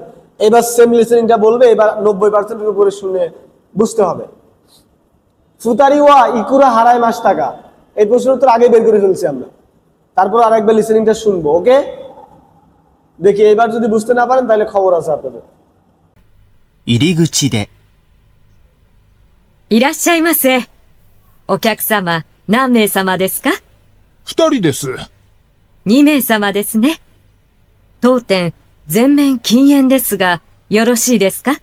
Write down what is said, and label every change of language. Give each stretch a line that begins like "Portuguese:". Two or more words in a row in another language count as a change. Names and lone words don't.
Bangla: এবার সেম লিসেনিংটা বলবে, এবার 90% উপরে শুনে বুঝতে হবে।
Japanese: 二人はいくら払いましたか,
Bangla: এই প্রশ্ন উত্তর আগে বের করে ফেলছি আমরা, তারপর আরেকবার লিসেনিংটা শুনবো। ওকে, দেখি এবার যদি বুঝতে না পারেন তাহলে খবর আছে আপনাদের।
Japanese: 入り口で。いらっしゃいませ。お客様、何名様ですか 2人です。？2名様ですね。当店、全面禁煙ですが、よろしいですか？